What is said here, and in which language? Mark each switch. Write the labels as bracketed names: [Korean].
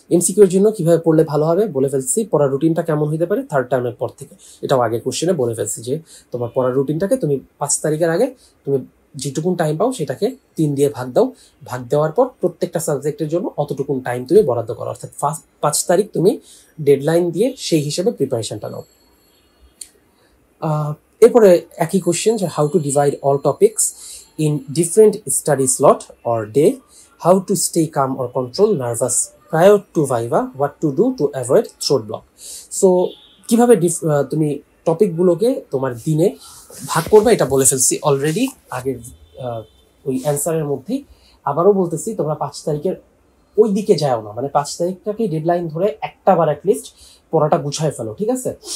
[Bangla] এমসিকিউর জন্য কিভাবে পড়লে ভালো হবে বলে ফেলছি, পড়ার রুটিনটা কেমন হতে পারে 3rd টার্মের পর থেকে, এটাও আগের কোশ্চেনে বলে ফেলছি যে তোমার পড়ার রুটিনটাকে তুমি 5 তারিখের আগে তুমি যেটুকুন টাইম পাও সেটাকে 3 দিয়ে ভাগ দাও, ভাগ দেওয়ার পর প্রত্যেকটা সাবজেক্টের জন্য অতটুকুন টাইম তুমি বরাদ্দ করো, অর্থাৎ 5 তারিখ তুমি ডেডলাইন দিয়ে সেই হিসেবে প্রিপারেশনটা নাও। এরপরে একই কোশ্চেন যে [English] How to divide all topics in different study slot or day, how to stay calm or control nervous prior to viva, what to do to avoid throat block. [Bangla] So কিভাবে তুমি টপিকগুলোকে তোমার দিনে ভাগ করবে এটা বলে ফেলছি অলরেডি আগের ওই অ্যান্সারের মধ্যেই। আবারও বলতেছি তোমরা 5 তারিখের ওই দিকে যাও না, মানে 5 তারিখটাকে ডেডলাইন ধরে একটা বার অ্যাটলিস্ট পড়াটা গুছায় ফেলো, ঠিক আছে।